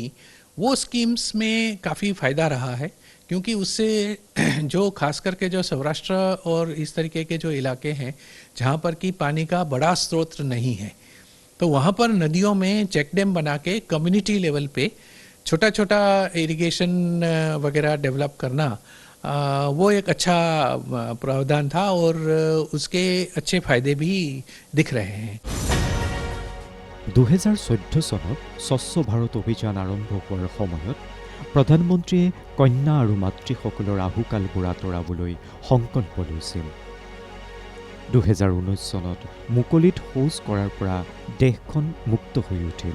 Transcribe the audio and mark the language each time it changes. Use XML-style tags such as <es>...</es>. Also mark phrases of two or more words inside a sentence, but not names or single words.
<hi>वो स्कीम्स में काफ़ी फ़ायदा रहा है, क्योंकि उससे जो खास करके जो सौराष्ट्र और इस तरीके के जो इलाके हैं जहाँ पर कि पानी का बड़ा स्रोत नहीं है, तो वहाँ पर नदियों में</hi> <en>check dam</en> <hi>बना के</hi> <en>community level</en> <hi>पे छोटा छोटा इरिगेशन वगैरह डेवलप करना, वो एक अच्छा प्रावधान था और उसके अच्छे फायदे भी दिख रहे हैं।</hi> <as>2014 চনত স্বচ্ছ ভাৰত অভিযান আৰম্ভ হোৱাৰ সময়ত প্ৰধানমন্ত্ৰীয়ে কন্যা আৰু মাতৃসকলৰ আহুকালবোৰ আঁতৰাবলৈ সংকল্প লৈছিল। 2019 চনত মুকলিত শৌচ কৰাৰ পৰা দেশখন মুক্ত হৈ উঠিল।</as>